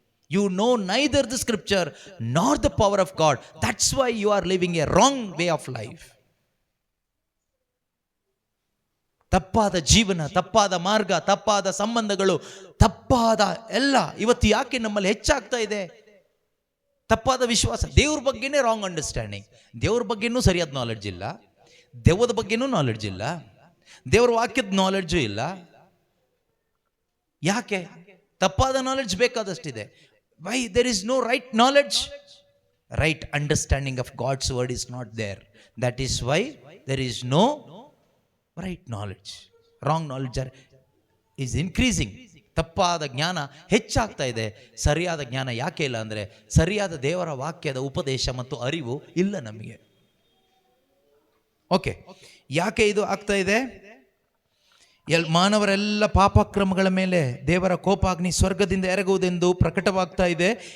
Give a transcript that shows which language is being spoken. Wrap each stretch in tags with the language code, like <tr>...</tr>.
<en>You know neither the scripture nor the power of God. That's why you are living a wrong way of life.</en> <kn>ತಪ್ಪಾದ ಜೀವನ, ತಪ್ಪಾದ ಮಾರ್ಗ, ತಪ್ಪಾದ ಸಂಬಂಧಗಳು, ತಪ್ಪಾದ ಎಲ್ಲ ಇವತ್ತು ಯಾಕೆ ನಮ್ಮಲ್ಲಿ ಹೆಚ್ಚಾಗ್ತಾ ಇದೆ? ತಪ್ಪಾದ ವಿಶ್ವಾಸ, ದೇವ್ರ ಬಗ್ಗೆನೇ</kn> <en>Wrong understanding.</en> <kn>ದೇವ್ರ ಬಗ್ಗೆನೂ ಸರಿಯಾದ ನಾಲೆಡ್ಜ್ ಇಲ್ಲ, ದೆವ್ವದ ಬಗ್ಗೆನೂ ನಾಲೆಡ್ಜ್ ಇಲ್ಲ, ದೇವ್ರ ವಾಕ್ಯದ ನಾಲೆಡ್ಜು ಇಲ್ಲ. ಯಾಕೆ? ತಪ್ಪಾದ knowledge ಬೇಕಾದಷ್ಟಿದೆ.</kn> <en>Why? There is no right knowledge. Right understanding of God's word is not there. That is why there is no right knowledge. Wrong knowledge is increasing.</en> <kn>ತಪ್ಪಾದ ಜ್ಞಾನ ಹೆಚ್ಚಾಗ್ತಾ ಇದೆ. ಸರಿಯಾದ ಜ್ಞಾನ ಯಾಕೆ ಇಲ್ಲ ಅಂದರೆ, ಸರಿಯಾದ ದೇವರ ವಾಕ್ಯದ ಉಪದೇಶ ಮತ್ತು ಅರಿವು ಇಲ್ಲ ನಮಗೆ. ಓಕೆ, ಯಾಕೆ ಇದು ಆಗ್ತಾ ಇದೆ? ಮಾನವರೆಲ್ಲ ಪಾಪಕ್ರಮಗಳ ಮೇಲೆ ದೇವರ ಕೋಪಾಗ್ನಿ ಸ್ವರ್ಗದಿಂದ ಎರಗುವುದೆಂದು ಪ್ರಕಟವಾಗ್ತಾ ಇದೆ.</kn>